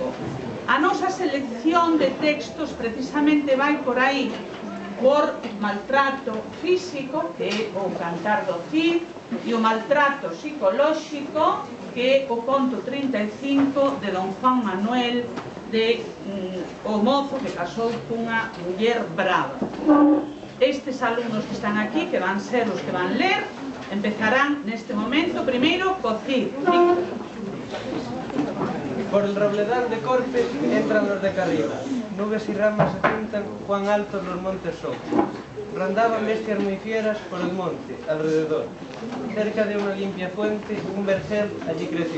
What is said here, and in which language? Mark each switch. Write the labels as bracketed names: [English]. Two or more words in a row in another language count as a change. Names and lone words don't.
[Galician] A nosa selección de textos precisamente vai por aí, por maltrato físico, que é o Cantar do Cid, e o maltrato psicolóxico, que é o conto 35 de don Juan Manuel, de o mozo que casou cunha muller brava. Estes alumnos que están aquí, que van ser os que van ler, empezarán neste momento, primeiro, co Cid. [Spanish] Por el robledal de Corpes entran los de Carrión. Nubes y ramas se juntan, cuán altos los montes son. Rondaban bestias muy fieras por el monte, alrededor. Cerca de una limpia fuente, un vergel allí creció.